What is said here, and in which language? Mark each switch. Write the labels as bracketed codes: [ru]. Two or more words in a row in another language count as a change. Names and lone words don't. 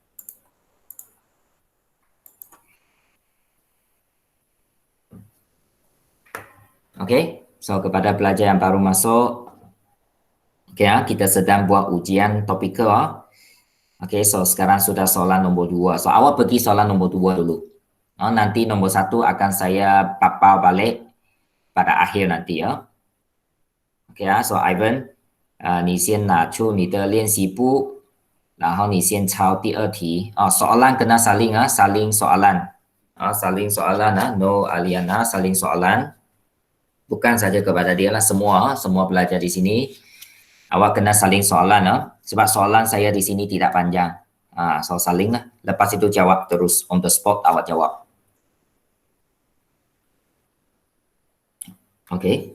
[ms] Okey, so kepada pelajar yang baru masuk, okay, kita sedang buat ujian topikal. Okey, so sekarang sudah soalan nombor 2. So awak pergi soalan nombor 2 dulu. Nanti nombor 1 akan saya papar balik pada akhir nanti ya. [en] OK so Ivan, [zh] 你先拿出你的练习簿，然后你先抄第二题。 [ms] soalan kena saling saling soalan. Saling soalan no Aliana saling soalan. Bukan saja kepada dia lah, semua pelajar di sini. Awak kena saling soalan sebab soalan saya di sini tidak panjang. So saling lah. Lepas itu jawab terus [en] on the spot [ms] awak jawab. Okay.